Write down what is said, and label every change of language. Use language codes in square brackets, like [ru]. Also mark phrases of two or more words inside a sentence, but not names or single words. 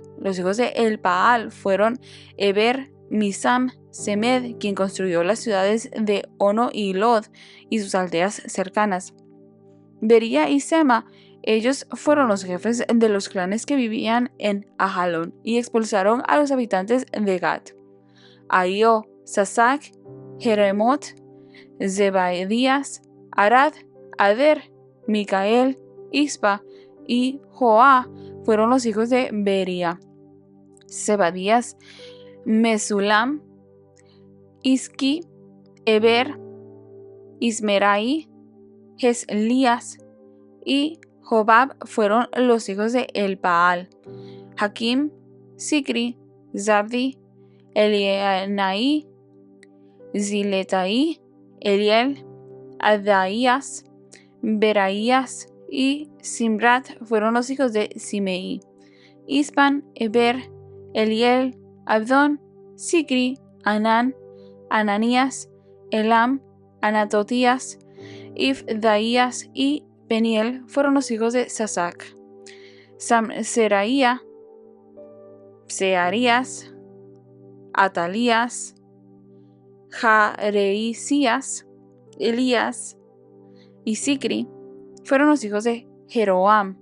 [es] Los hijos de Elpaal fueron Eber, Misam, Semed, quien construyó las ciudades de Ono y Lod y sus aldeas cercanas. Bería y Sema, ellos fueron los jefes de los clanes que vivían en Ajalón y expulsaron a los habitantes de Gat. Ahio, Sasac, Jeremot, Zebadías, Arad, Ader, Micael, Ispa y Joá fueron los hijos de Bería. Zebadías, Mesulam, Isqui, Eber, Ismerai, Geslías y Jobab fueron los hijos de Elpaal. Hakim, Sicri, Zabdi, Elienai, Ziletai, Eliel, Adaías, Beraías y Simrat fueron los hijos de Simei. Ispan, Eber, Eliel, Abdón, Sicri, Anán, Ananías, Elam, Anatotías, Ifdaías y Peniel fueron los hijos de Sasac. Samseraía, Searías, Atalías, Jareisías, Elías y Sicri fueron los hijos de Jeroam.